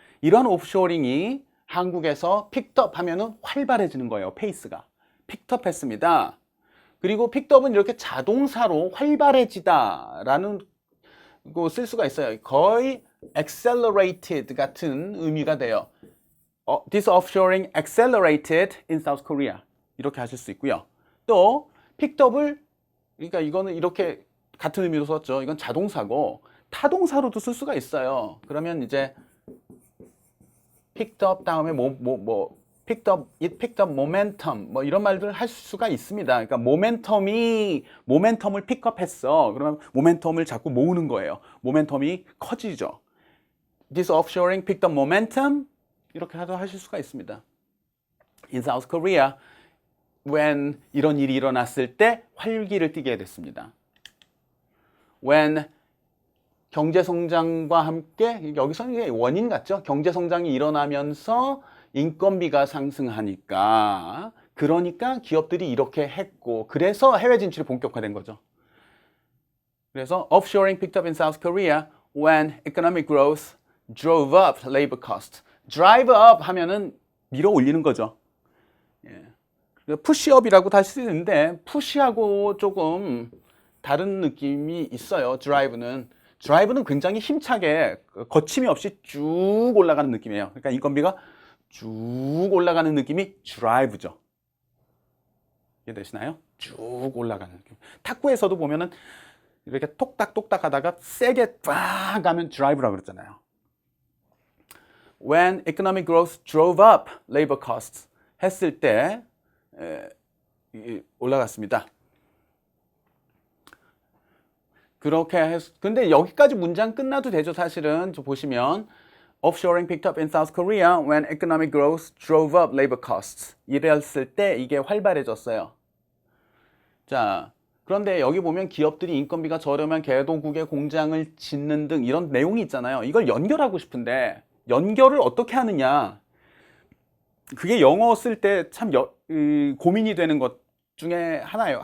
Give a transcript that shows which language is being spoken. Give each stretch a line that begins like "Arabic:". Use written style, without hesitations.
Korean: 이러한 오프쇼어링이 한국에서 픽업 하면은 활발해지는 거예요. 페이스가. 픽업 했습니다. 그리고 픽업은 이렇게 자동사로 활발해지다 라는 거 쓸 수가 있어요. 거의 accelerated 같은 의미가 돼요.
English: This offshoring accelerated in South Korea.
Korean: 이렇게 하실 수 있고요. 또 픽업을 그러니까 이거는 이렇게 같은 의미로 썼죠. 이건 자동사고 타동사로도 쓸 수가 있어요. 그러면 이제 picked up 다음에
English: picked up, it picked up momentum
Korean: 뭐 이런 말들을 할 수가 있습니다. 그러니까 모멘텀을 픽업했어. 그러면 모멘텀을 자꾸 모으는 거예요. 모멘텀이 커지죠.
English: This offshoring picked up momentum
Korean: 이렇게 하실 수가 있습니다.
English: In South Korea, when
Korean: 이런 일이 일어났을 때 활기를 띠게 됐습니다. When 경제성장과 함께 여기서는 이게 원인 같죠. 경제성장이 일어나면서 인건비가 상승하니까 그러니까 기업들이 이렇게 했고 그래서 해외 진출이 본격화된 거죠. 그래서
English: offshoring picked up in South Korea when economic growth drove up labor cost. drive up
Korean: 하면은 밀어 올리는 거죠. 예. pushup이라고 다시 쓰는데 push하고 조금 다른 느낌이 있어요. drive는 굉장히 힘차게 거침이 없이 쭉 올라가는 느낌이에요. 그러니까 인건비가 쭉 올라가는 느낌이 drive죠. 이해되시나요? 쭉 올라가는 느낌. 탁구에서도 보면은 이렇게 톡딱톡딱 하다가 세게 빡 가면 drive라고 그랬잖아요.
English: When economic growth drove up labor costs
Korean: 했을 때 올라갔습니다. 그렇게 근데 여기까지 문장 끝나도 되죠. 사실은 보시면
English: offshoring picked up in South Korea when economic growth drove up labor costs.
Korean: 이랬을 때 이게 활발해졌어요. 자, 그런데 여기 보면 기업들이 인건비가 저렴한 개도국에 공장을 짓는 등 이런 내용이 있잖아요. 이걸 연결하고 싶은데 연결을 어떻게 하느냐. 그게 영어 쓸 때 참 고민이 되는 것 중에 하나예요.